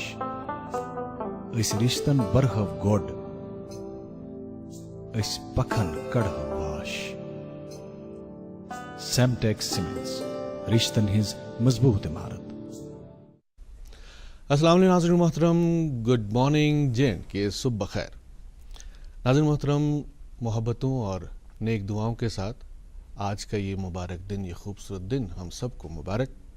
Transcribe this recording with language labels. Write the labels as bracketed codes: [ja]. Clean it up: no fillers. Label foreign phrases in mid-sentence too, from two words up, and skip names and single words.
[ks] أسۍ رِشتن برہو گۄڈ أسۍ پکھن کڑہو واش. سیمٹیک سیمنٹس رشتن ہز مضبوط عمارت. [ar] السلام علیکم [ur] ناظرین محترم، [en] good morning [ur] JNK، صبح بخیر. ناظرین محترم، محبتوں اور نیک دعاؤں کے ساتھ آج کا یہ مبارک دن، یہ خوبصورت دن ہم سب کو مبارک.